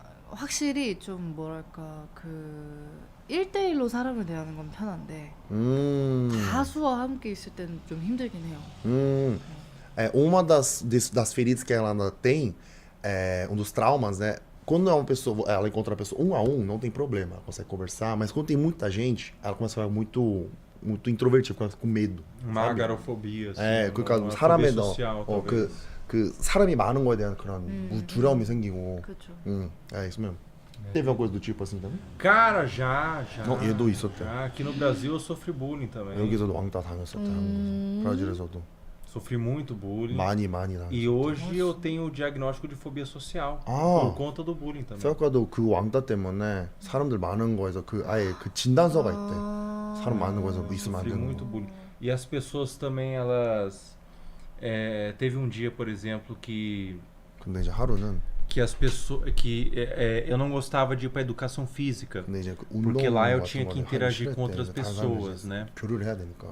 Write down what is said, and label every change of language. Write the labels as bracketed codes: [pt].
[ko] 확실히 좀 뭐랄까 그 1대1로 사람을 대하는 건 편한데 다수와 함께 있을 때는 좀 힘들긴 해요. [pt] Uma das feridas que ela ainda tem, dos traumas, né? Quando é uma pessoa, ela encontra a pessoa 1 a 1, não tem problema, ela consegue conversar, mas quando tem muita gente, ela começa a ficar muito introvertida, fica com medo. Uma agarofobia, assim. [ko] 그러니까 사람에 social, 그 사람이 많은 거에 대한 그런 두려움이 생기고. 그렇죠. [pt] É isso mesmo. Teve alguma coisa do tipo assim também? Cara, já. [ko] 얘도 있었대. [pt] Aqui no Brasil eu sofri bullying também. [ko] 여기서도 왕따 당했었대. 한국에서. 브라질에서도. [pt] Sofri muito bullying. [ko] 많이 당했었대. [pt] E hoje eu tenho o diagnóstico de fobia social por conta do bullying também. [ko] 생각보다 그 왕따 때문에 사람들 많은 거에서 아예 그 진단서가 있대. 사람 많은 거에서 있으면 안 [pt] Sofri [ko] 되는 [pt] muito [ko] 거. [pt] bullying. E as pessoas também, elas... teve um dia, por exemplo, que [ko] 근데 이제 하루는 [pt] as pessoas eu não gostava de ir para educação física [ko] 근데 이제 [pt] porque lá eu tinha que interagir com outras pessoas, né? [ko] 교류를 해야 되니까.